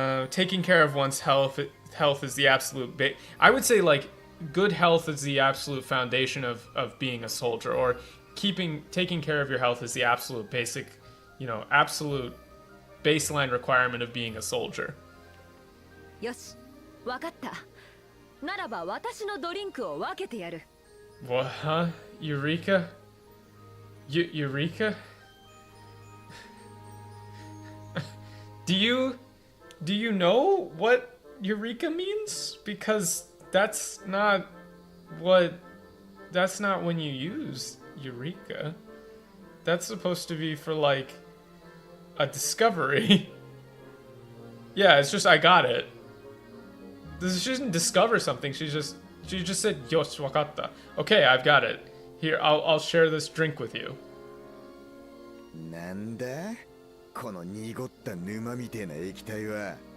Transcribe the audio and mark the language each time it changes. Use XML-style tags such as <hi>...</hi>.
<en>Taking care of one's health is the absolute I would say, like, good health is the absolute foundation of being a soldier, or taking care of your health is the absolute basic, absolute baseline requirement of being a soldier.</en> <ja>よし、わかった。ならば私のドリンクを分けてやる。</ja> <en>What, huh? Eureka? Eureka? Do you know what Eureka means? Because that's not when you use Eureka. That's supposed to be for like a discovery. Yeah, it's just I got it. She didn't discover something. She just said</en> <ja>"Yosh wakatta."</ja> <en>Okay, I've got it. Here, I'll share this drink with you.</en> <ja>なんだこの濁った沼みてえな液体は。</ja>